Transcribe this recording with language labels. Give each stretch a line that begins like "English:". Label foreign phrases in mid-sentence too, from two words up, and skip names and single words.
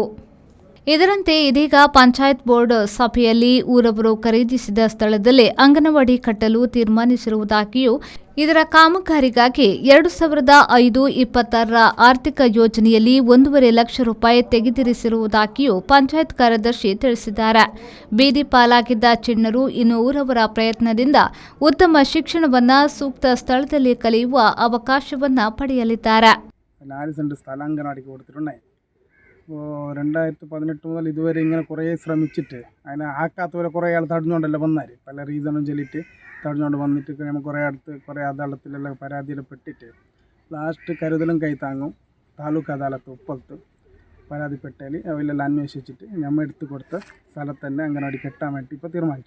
Kannada: ಇದರಂತೆ ಇದೀಗ ಪಂಚಾಯತ್ ಬೋರ್ಡ್ ಸಭೆಯಲ್ಲಿ ಊರವರು ಖರೀದಿಸಿದ ಸ್ಥಳದಲ್ಲೇ ಅಂಗನವಾಡಿ ಕಟ್ಟಲು ತೀರ್ಮಾನಿಸಿರುವುದಾಗಿಯೂ ಇದರ ಕಾಮಗಾರಿಗಾಗಿ 2005-26ರ ಆರ್ಥಿಕ ಯೋಜನೆಯಲ್ಲಿ 1.5 ಲಕ್ಷ ರೂಪಾಯಿ ತೆಗೆದಿರಿಸಿರುವುದಾಗಿಯೂ ಪಂಚಾಯತ್ ಕಾರ್ಯದರ್ಶಿ ತಿಳಿಸಿದ್ದಾರೆ. ಬೀದಿ ಪಾಲಾಗಿದ್ದ ಚಿಣ್ಣರು ಇನ್ನು ಊರವರ ಪ್ರಯತ್ನದಿಂದ ಉತ್ತಮ ಶಿಕ್ಷಣವನ್ನ ಸೂಕ್ತ ಸ್ಥಳದಲ್ಲಿ ಕಲಿಯುವ ಅವಕಾಶವನ್ನ പടിയലിದ್ದಾರೆ.
Malayalam: 4 സെന്റ് സ്ഥലം അംഗനവാടിക്ക് കൊടുത്തിട്ടുണ്ടായി. 2018 മുതൽ ഇതുവരെ ഇങ്ങനെ കുറേ ശ്രമിച്ചിട്ട് അതിനെ ആക്കാത്തവരെ കുറേ ആൾ തടഞ്ഞുകൊണ്ടല്ലോ വന്നാൽ പല റീസണും ചൊല്ലിയിട്ട് തടഞ്ഞുകൊണ്ട് വന്നിട്ട് നമ്മൾ കുറേ അദാലത്തിലെല്ലാം പരാതിയിൽപ്പെട്ടിട്ട് ലാസ്റ്റ് കരുതലും കൈത്താങ്ങും താലൂക്ക് അദാലത്ത് ഉപ്പത്ത് പരാതിപ്പെട്ടതിൽ അവരെല്ലാം അന്വേഷിച്ചിട്ട് നമ്മൾ എടുത്തു കൊടുത്ത സ്ഥലത്ത് തന്നെ അംഗനവാടി കെട്ടാൻ വേണ്ടി ഇപ്പോൾ തീരുമാനിച്ചു.